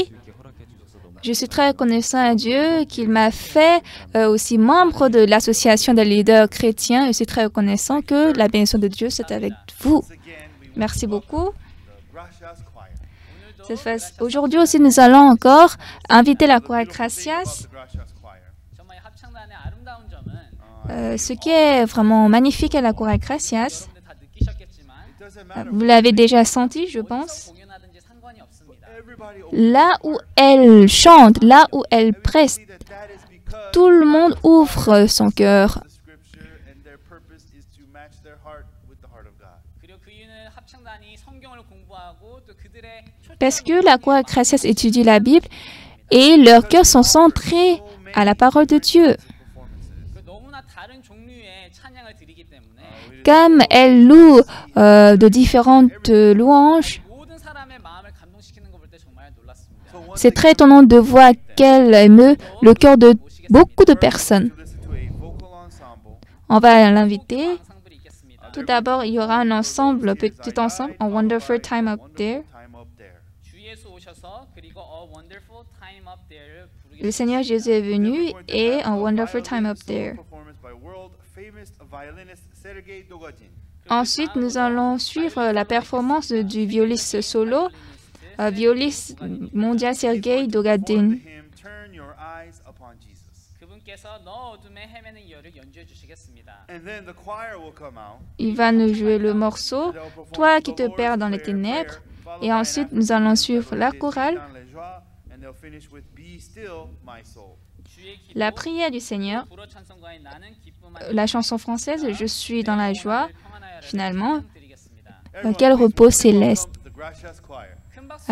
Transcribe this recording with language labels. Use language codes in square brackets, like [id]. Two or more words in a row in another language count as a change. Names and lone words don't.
[fr] Je suis très reconnaissant à Dieu qu'il m'a fait aussi membre de l'association des leaders chrétiens. Je suis très reconnaissant que la bénédiction de Dieu soit avec vous. Merci beaucoup. Aujourd'hui aussi, nous allons encore inviter la chorale Gracias. [ko] 정말 합창단의 아름다운 점은 [fr] Ce qui est vraiment magnifique à la chorale Gracias, [ko] 여러분들 다 느끼셨겠지만 [fr] vous l'avez déjà senti, je [ko] 어디서 [fr] pense, [ko] 공연하든지 상관이 없습니다. [fr] là où elle chante, là où elle presse, tout le monde ouvre son cœur. [ko] 그리고 그 이유는 합창단이 성경을 공부하고 또 그들의 [fr] Parce que la chorale Gracias étudie la Bible et leurs cœurs sont centrés à la parole de Dieu. [ko] 그 너무나 다른 종류의 찬양을 드리기 때문에 [fr] Comme elle loue de différentes louanges, [ko] 모든 사람의 마음을 감동시키는 거 볼 때 정말 놀랐습니다. [fr] c'est très étonnant de voir qu'elle émeut le cœur de beaucoup de personnes. On va l'inviter. [ko] 앙상블이 있겠습니다. [fr] Tout d'abord, il y aura un ensemble, petit ensemble, un Wonderful Time Up There. [ko] 주 예수 오셔서 그리고 A Wonderful Time Up There를 부르겠습니다. [fr] Le Seigneur Jésus est venu et un Wonderful Time Up There. Ensuite, nous allons suivre la performance du violiste solo, violiste mondial Sergei Dogadin. [ko] 그분께서 너 어둠에 헤매는 이여를 연주해 주시겠습니다. [fr] Il va nous jouer le morceau Toi qui te perds dans les ténèbres. Et ensuite, nous allons suivre la chorale, [ko] 주의 기도 [fr] la prière du Seigneur, [ko] 불어 찬송가의 나는 기쁨 [fr] la chanson française Je suis dans la joie, [ko] 평안하여를 [fr] finalement, [ko] 드리겠습니다. [fr] dans quel repos céleste. [ko] 큰 박수